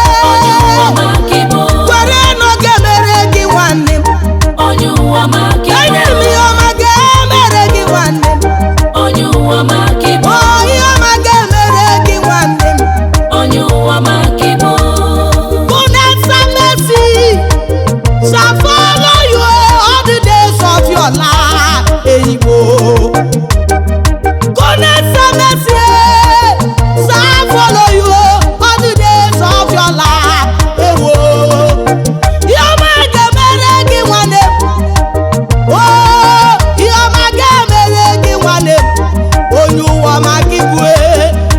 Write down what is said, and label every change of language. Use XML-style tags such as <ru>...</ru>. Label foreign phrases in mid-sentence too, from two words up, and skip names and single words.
<ig>Onye ụwa ma ka ị bụ. Kwere na ọ ga-emere gị, nwanne m. Onye ụwa ma ka ị bụ. Enyi m, ihe ọma ga-emere gị, nwanne m. Onye ụwa ma ka ị bụ. Oh, ihe ọma ga-emere gị, nwanne m. Onye ụwa ma ka ị bụ.</ig> <en>Goodness and mercy shall follow you all the days of your life.</en> <ig>Eyigbo.</ig> <en>Goodness and mercy shall follow you all the days of your life.</en> <ig>Ewo. Ihe ọma ga-emere gị nwanne m. Oh, ihe ọma ga-emere gị nwanne m. Onye ụwa ma gị bụ, eh.</ig>